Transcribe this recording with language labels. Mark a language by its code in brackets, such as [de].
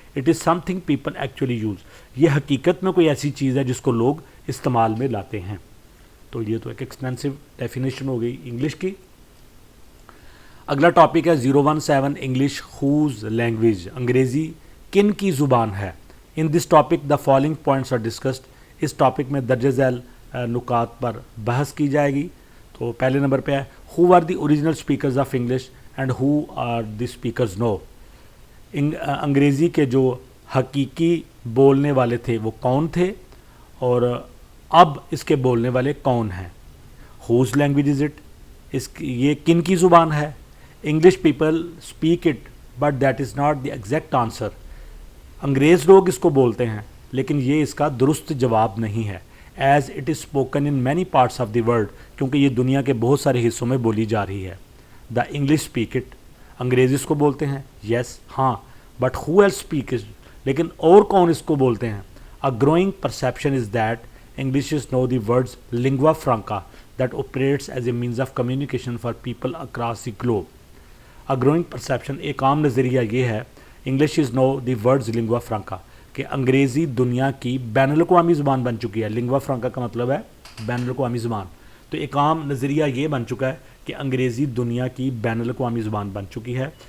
[en] It is something people actually use. [ur] یہ حقیقت میں کوئی ایسی چیز ہے جس کو لوگ استعمال میں لاتے ہیں. تو یہ تو ایک ایکسٹینسو ڈیفینیشن ہو گئی انگلش کی. اگلا ٹاپک ہے 017 [en] English whose language, [ur] انگریزی کن کی زبان ہے. [en] In this topic the following points are discussed. [ur] اس topic میں درج ذیل نکات پر بحث کی جائے گی. تو پہلے نمبر پہ ہے [en] Who are the original speakers of English and who are the speakers now. [ur] انگریزی کے جو حقیقی بولنے والے تھے وہ کون تھے, اور اب اس کے بولنے والے کون ہیں. [en] whose language is it, [ur] یہ کن کی زبان ہے. [en] English people speak it but that is not the exact answer. [ur] انگریز لوگ اس کو بولتے ہیں لیکن یہ اس کا درست جواب نہیں ہے. [en] as it is spoken in many parts of the world, [ur] کیونکہ یہ دنیا کے بہت سارے حصوں میں بولی جا رہی ہے. [en] the English speak it, [ur] انگریز اس کو بولتے ہیں, یس ہاں, [en] but who else speak it, [ur] لیکن اور کون اس کو بولتے ہیں. [en] A growing perception is that Englishes know the words lingua franca that operates as a means of communication for people across the globe. A growing perception, [ur] ایک عام نظریہ یہ ہے, [en] Englishes know the words lingua franca, [ur] کہ انگریزی دنیا کی بین الاقوامی زبان بن چکی ہے. lingua franca کا مطلب ہے بین الاقوامی زبان. تو ایک عام نظریہ یہ بن چکا ہے کہ انگریزی دنیا کی بین الاقوامی زبان بن چکی ہے.